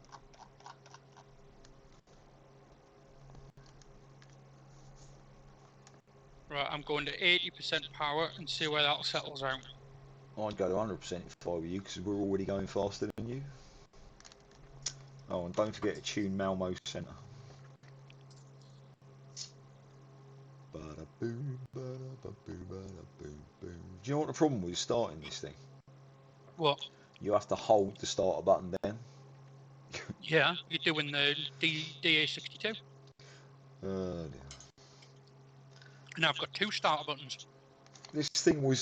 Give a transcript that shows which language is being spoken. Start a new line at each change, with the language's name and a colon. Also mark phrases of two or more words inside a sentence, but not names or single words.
English: Right, I'm going to 80% power and see where that settles out. I'd go to 100% if I were you, because we're already going faster than you. Oh, and don't forget to tune Malmo Centre. Ba-da-boom, ba-da-ba-boom, ba-da-boom, boom. Do you know what the problem with starting this thing? What? You have to hold the starter button down. Yeah, you're doing the DA62. Dear. And I've got 2 starter buttons. This thing was.